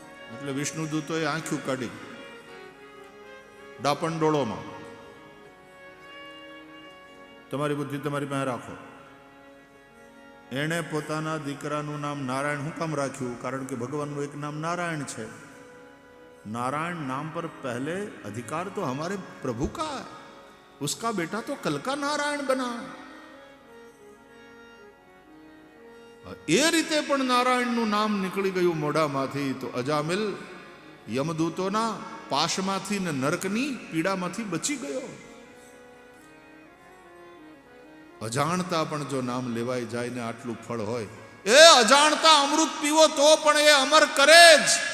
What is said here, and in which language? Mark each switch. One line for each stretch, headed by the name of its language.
Gujarati: એટલે વિષ્ણુદૂતોએ આંખ્યું કાઢી ડાપણ ડોળોમાં, તમારી બુદ્ધિ તમારી પાસે રાખો. એણે પોતાના દીકરાનું નામ નારાયણ શું કામ રાખ્યું? કારણ કે ભગવાનનું એક નામ નારાયણ છે.
Hindi: नारायण नाम पर पहले अधिकार तो हमारे प्रभु का है, उसका बेटा तो कल का नारायण बना.
Gujarati: એ રીતે પણ નારાયણનું નામ નીકળી ગયું મોઢામાંથી. તો અજામિલ યમદૂતોના પાશમાંથી ને નરકની પીડામાંથી બચી ગયો. અજાણતા પણ જો નામ લેવાઈ જાય ને આટલું ફળ હોય, એ અજાણતા અમૃત પીવો તો પણ એ અમર કરે જ.